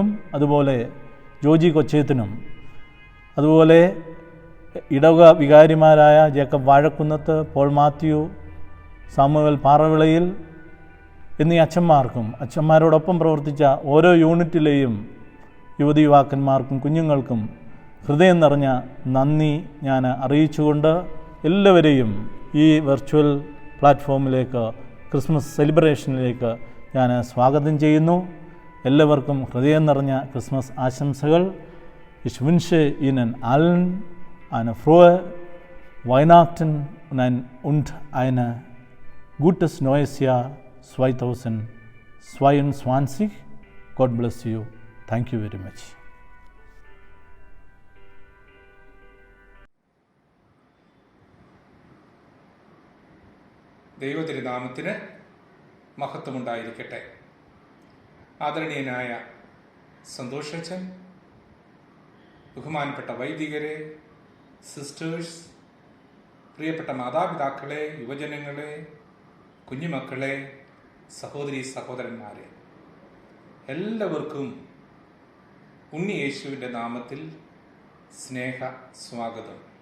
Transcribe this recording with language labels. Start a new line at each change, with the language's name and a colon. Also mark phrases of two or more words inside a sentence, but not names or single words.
Malayalam: അതുപോലെ ജോജി കൊച്ചേത്തിനും, അതുപോലെ ഇടവക വികാരിമാരായ ജേക്കബ് വാഴക്കുന്നത്ത്, പോൾ മാത്യു, സാമുവൽ പാറവിളയിൽ എന്നീ അച്ഛന്മാരോടൊപ്പം പ്രവർത്തിച്ച ഓരോ യൂണിറ്റിലെയും യുവതി യുവാക്കന്മാർക്കും കുഞ്ഞുങ്ങൾക്കും ഹൃദയം നിറഞ്ഞ നന്ദി ഞാൻ അറിയിച്ചുകൊണ്ട് എല്ലാവരെയും ഈ
English: virtual platform-ilekku, Christmas celebration-ilekku
Malayalam: ഞാൻ സ്വാഗതം ചെയ്യുന്നു. എല്ലാവർക്കും ഹൃദയം നിറഞ്ഞ ക്രിസ്മസ് ആശംസകൾ.
German: Ich wünsche Ihnen allen eine frohe Weihnachten und ein gutes neues Jahr 2022.
English: God bless you. Thank you very much.
Malayalam: ദൈവതിരുനാമത്തിന് മഹത്വമുണ്ടായിരിക്കട്ടെ. ആദരണീയനായ സന്തോഷച്ചൻ, ബഹുമാനപ്പെട്ട വൈദികരെ, സിസ്റ്റേഴ്സ്, പ്രിയപ്പെട്ട മാതാപിതാക്കളെ, യുവജനങ്ങളെ, കുഞ്ഞുമക്കളെ, സഹോദരീ സഹോദരന്മാരെ, എല്ലാവർക്കും ഉണ്ണി യേശുവിൻ്റെ നാമത്തിൽ സ്നേഹ സ്വാഗതം.